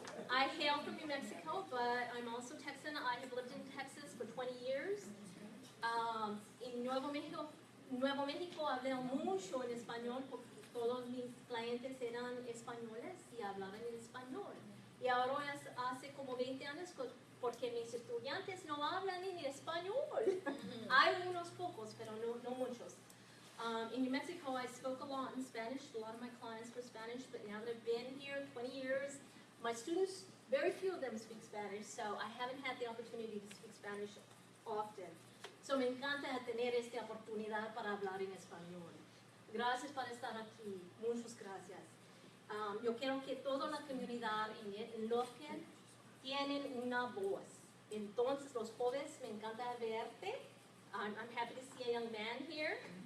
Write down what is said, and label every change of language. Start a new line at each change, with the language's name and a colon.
English: I hail from New Mexico, but I'm also Texan. I have lived in Texas for 20 years.
Spanish: En Nuevo México hablé mucho en español porque todos mis clientes eran españoles y hablaban en español. Y ahora hace como 20 años porque mis estudiantes no hablan en español. Hay unos pocos, pero no muchos.
English: In New Mexico, I spoke a lot in Spanish. A lot of my clients were Spanish, but now that I've been here 20 years, my students, very few of them speak Spanish, so I haven't had the opportunity to speak Spanish often. So
Spanish: me encanta tener esta oportunidad para hablar en español. Gracias por estar aquí. Muchas gracias. Yo quiero que toda la comunidad en Lufkin tienen una voz. Entonces, los jóvenes, me encanta verte.
English: I'm happy to see a young man here.